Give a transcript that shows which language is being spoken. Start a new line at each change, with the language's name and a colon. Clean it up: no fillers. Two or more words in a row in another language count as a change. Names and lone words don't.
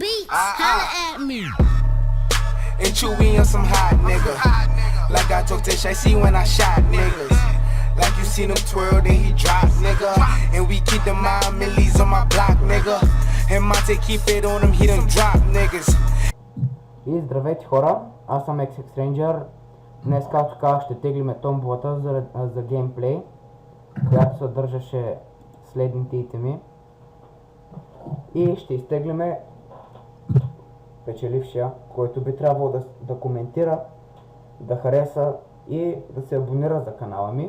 English: Holla at me. And Chewy on some hot nigga. Like I told Tish, I see when I shot niggas. Like you seen him twirl, then he drop, nigga. And we keep the mind millies on my block, nigga. And Monte keep it on him, he done drop niggas.
Bulgarian: И здравейте хора, аз съм XX Stranger. Днес, както казах, ще теглиме томболата за геймплей, която съдържаше следните итеми. И ще изтеглиме печелившия, който би трябвало да коментира, да хареса и да се абонира за канала ми.